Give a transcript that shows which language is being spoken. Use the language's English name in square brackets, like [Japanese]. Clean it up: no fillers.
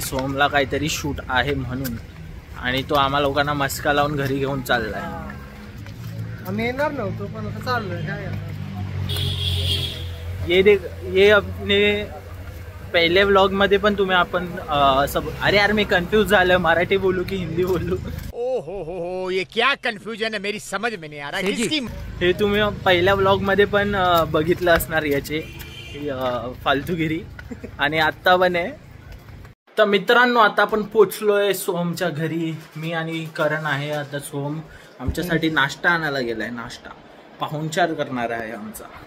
[Marathi] सोहमला काहीतरी शूट आहे म्हणून, आणि तो आम्हा लोकांना मस्का लावून घरी घेऊन चाललाय. आम्ही येणार नव्हतो पण आता चाललोय. काय [Hindi] ये अपने [Marathi] पहिले व्लॉग मध्ये पण तुम्ही आपण सब, अरे यार मी कन्फ्यूज झालं, मराठी बोलू की हिंदी बोलू. [Hindi] ओ हो, ये क्या कंफ्यूजन है, मेरी समझ में नहीं आ रहा किसकी. [Marathi] हे तुम्ही पहिल्या व्लॉग मध्ये पण बघितलं असणार याचे फालतूगिरी. आणि आत्ता पण आहे. तर मित्रांनो आता आपण पोचलोय सोहमच्या घरी. मी आणि करण आहे. आता सोहम आमच्यासाठी नाश्ता आणायला गेलाय. नाश्ता पाहुणचार करणार आहे आमचा.